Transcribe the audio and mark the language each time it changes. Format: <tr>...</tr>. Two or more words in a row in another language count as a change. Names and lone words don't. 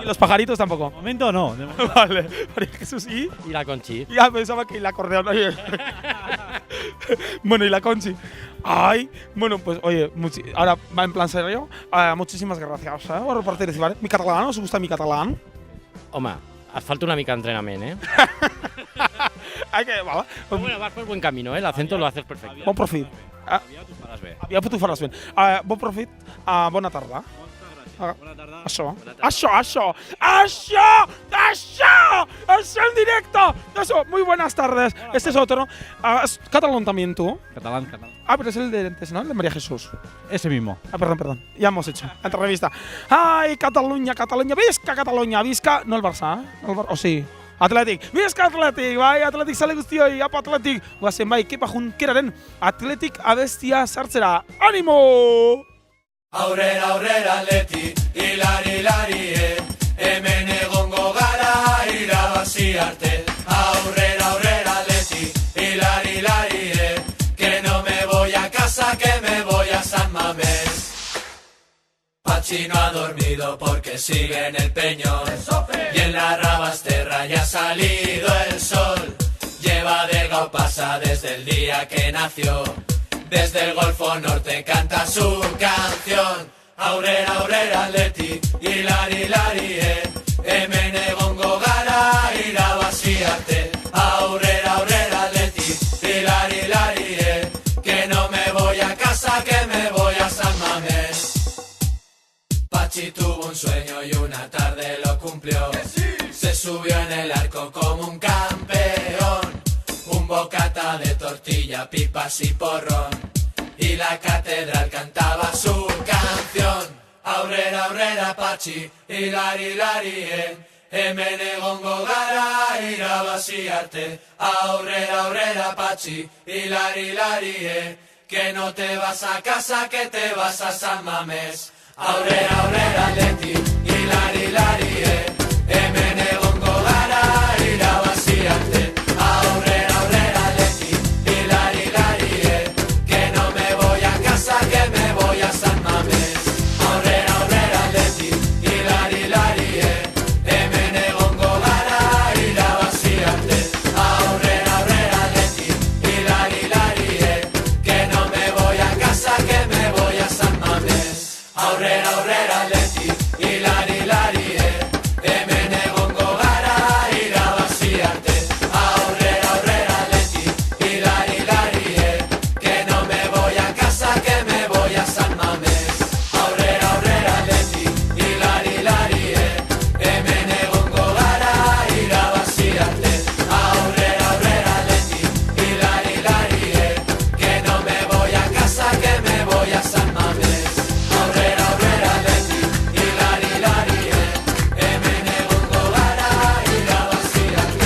<es>Y los pajaritos tampoco. De momento no. Vale. María Jesús y... Y la Conchi. Ya pensaba que la acordeón. Oye. Bueno, y la Conchi. Ay, bueno, pues oye, ahora va en plan serio. Muchísimas gracias por participar. Mi catalán, ¿os gusta mi catalán?</es> <ca>Home, et falta una mica d'entrenament, ¿eh?</ca> <es>Hay que, vale. Bueno, vas por buen camino, ¿eh? El acento lo haces perfecto.</es> <ca>Bon profit. Aviat ho faràs bé. Aviat tu faràs bé. Bon profit, bona tarda. Bona tarda.</ca> <es>¡Això en directo! Eso, muy buenas tardes. Este es otro. ¿Es catalán también tú? Catalán. Pero es el de antes, ¿no? El de María Jesús. Ese mismo. Perdón. Ya hemos hecho entrevista. ¡Ay,</es> <ca>Catalunya! ¡Visca Catalunya! ¡Visca!</ca> <es>No el Barça, ¿eh? O sí. Atlètic. Visca Atlètic!</es> <eu>Bai, Atlètic zale guztioi. Apa Atlètic! Guazen bai, kepa junkeraren Atlètic abestia sartzera.</eu> <es>¡Ánimo!</es> <eu>Aurrera, Atleti, hilari, hemen egongo gara irabazi arte. Aurrera, Atleti, hilari,</eu> <es>que no me voy a casa, que me voy a San Mamés. Pachi no ha dormido porque sigue en el Peñón, y en la Rabasterra ya ha salido el sol. Lleva delgado pasa desde el día que nació. Desde el Golfo Norte canta su canción.</es> <eu>Aurrera, Atleti, hilari, hemen egongo gara irabazi arte. Aurrera, Atleti, hilari,</eu> <es>que no me voy a casa, que me voy a San Mamés. Pachi tuvo un sueño y una tarde lo cumplió. Se subió en el arco como un campeón. Un bocata de tortilla, pipas y porrón. Y la catedral cantaba su canción.</es> <eu>Aurrera, Pachi, hilari, hemen egongo gara irabazi arte. Aurrera, aurrera, Patxi,</eu> <es>hilari, hilari, que no te vas a casa, que te vas a San Mamés.</es> <eu>Aurrera, aurrera, Leti, hilari, hilari, hemen egongo gara irabazi arte. Aurrera, aurrera, Leti, hilari, hilari,</eu> <es>que no me voy a casa, que me voy a San Mamés.</es> <eu>Aurrera, aurrera, Leti, hilari, hilari, hemen egongo gara irabazi arte. Aurrera, aurrera, Leti, hilari, hilari,</eu> <es>que no me voy a casa, que me voy a San Mamés.</es> <eu>Aurrera, aurrera, Leti, hilari, hilari, hemen egongo gara irabazi arte. Aurrera, aurrera, Leti, hilari, hilari,</eu> <es>que no me voy a casa, que me voy a San Mamés.</es> <eu>Aurrera, aurrera, Leti, hilari, hilari, hemen egongo gara irabazi arte. Aurrera, aurrera, Leti, hilari, hilari,</eu> <es>que no me voy a casa, que me voy a San Mamés.</es> <eu>Aurrera, aurrera, Leti, hilari, hilari, hemen egongo gara irabazi arte.</eu>